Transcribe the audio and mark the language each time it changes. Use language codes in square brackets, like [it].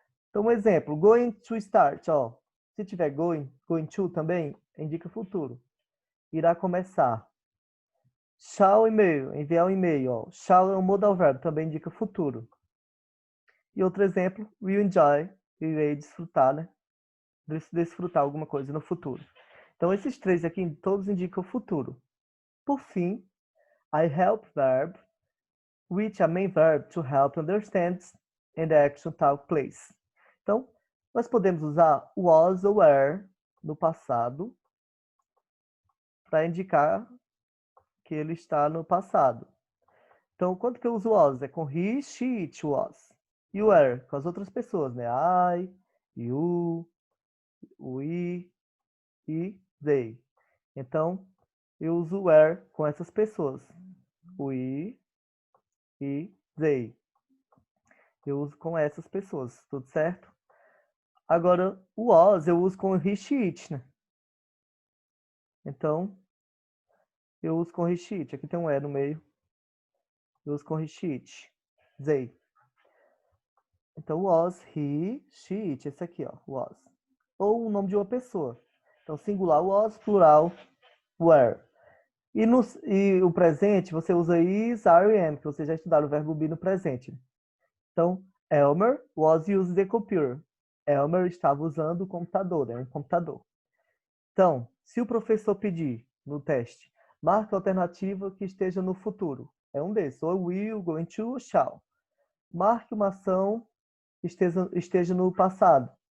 [pt] Então, um exemplo, going to start, ó. Se tiver going to também, indica futuro. Irá começar. Shall e-mail, enviar um e-mail, ó. Shall é um modal verbo, também indica futuro. E outro exemplo, will enjoy, irei desfrutar, né? Desfrutar alguma coisa no futuro. Então, esses três aqui, todos indicam futuro. [en] Por fim, I help verb, which a main verb to help understand and the action take place. [pt] Então, nós podemos usar was ou were no passado para indicar que ele está no passado. Então, quando que eu uso was? É com he, she, it was. E were com as outras pessoas, né? I, you, we e they. Então, eu uso were com essas pessoas. We e they. Eu uso com essas pessoas, tudo certo? Agora, o was eu uso com he, she, it, né? Então, eu uso com he, she, it. Aqui tem um e no meio. Eu uso com he, she, it. They. Então, was, he, she, it. Esse aqui, ó, was. Ou o nome de uma pessoa. Então, singular was, plural were. E o presente, você usa is, are e am, que você já estudaram o verbo be no presente. [en] Então, Elmer was using the computer. [pt] Elmer estava usando o computador, né? Um computador. Então, se o professor pedir no teste, marque a alternativa que esteja no futuro. É um desses, ou will, going to, ou shall. Marque uma ação que esteja no passado.